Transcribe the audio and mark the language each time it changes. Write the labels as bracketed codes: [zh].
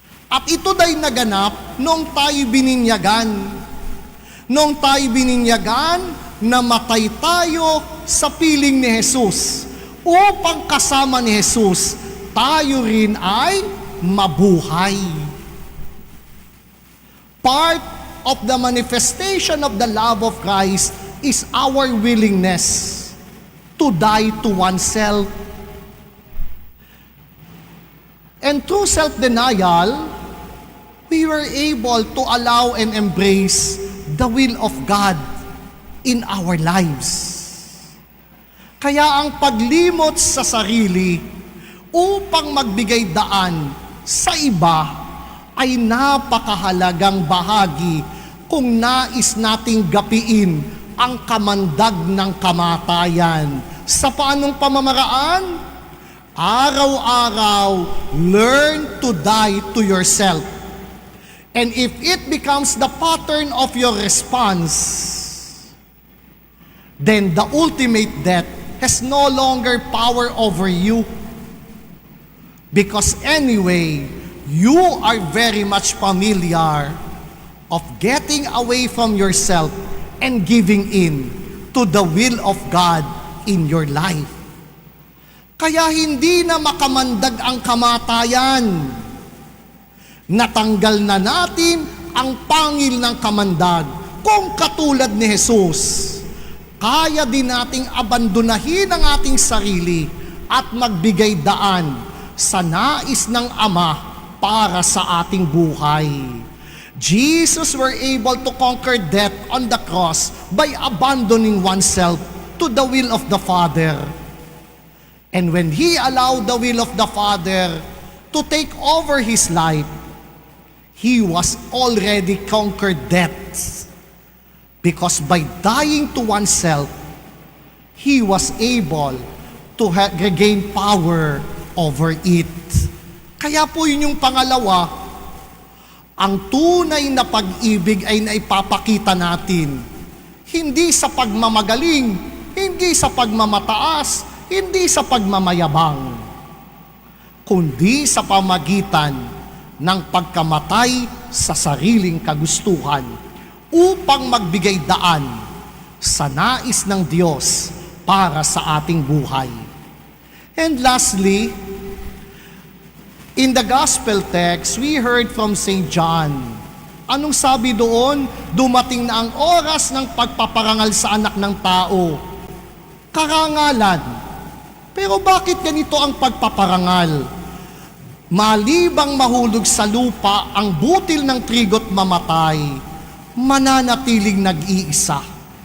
[tl] At ito da'y naganap noong tayo bininyagan. Noong tayo bininyagan, namatay tayo sa piling ni Jesus upang kasama ni Jesus, tayo rin ay mabuhay. [en] Part of the manifestation of the love of Christ is our willingness to die to oneself. And through self-denial, we were able to allow and embrace the will of God in our lives. [tl] Kaya ang paglimot sa sarili upang magbigay daan sa iba ay napakahalagang bahagi kung nais nating gapiin ang kamandag ng kamatayan. Sa paanong pamamaraan? Araw-araw, [en] learn to die to yourself. And if it becomes the pattern of your response, then the ultimate death has no longer power over you. Because anyway, you are very much familiar of getting away from yourself and giving in to the will of God in your life. [tl] Kaya hindi na makamandag ang kamatayan. Natanggal na natin ang pangil ng kamandag. Kung katulad ni Jesus, kaya din nating abandonahin ang ating sarili at magbigay daan sa nais ng Ama para sa ating buhay. [en] Jesus were able to conquer death on the cross by abandoning oneself to the will of the Father. And when He allowed the will of the Father to take over His life, He was already conquered death. Because by dying to oneself, He was able to regain power over it. [tl] Kaya po yun yung pangalawa, ang tunay na pag-ibig ay naipapakita natin. Hindi sa pagmamagaling, hindi sa pagmamataas, hindi sa pagmamayabang, kundi sa pamagitan ng pagkamatay sa sariling kagustuhan upang magbigay daan sa nais ng Diyos para sa ating buhay. [en] And lastly, in the gospel text, we heard from St. [tl] John. Anong sabi doon? Dumating na ang oras ng pagpaparangal sa anak ng tao. Karangalan. Pero bakit ganito ang pagpaparangal? Malibang mahulog sa lupa ang butil ng trigo't mamatay, mananatiling nag-iisa.